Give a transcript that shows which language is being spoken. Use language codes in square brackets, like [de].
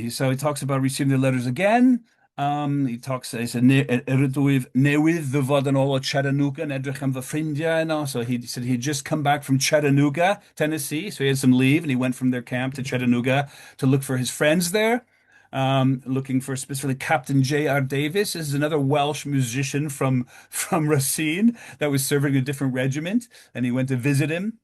[en] He talks about receiving the letters again. [cy] He said, newydd ddyfod yn ôl o Chattanooga yn edrych am fy ffrindiau yno. [en] So he said he'd just come back from Chattanooga, Tennessee. So he had some leave, and he went from their camp to Chattanooga to look for his friends there. Looking for specifically Captain J.R. Davis. This is another Welsh musician from Racine that was serving a different regiment, and he went to visit him.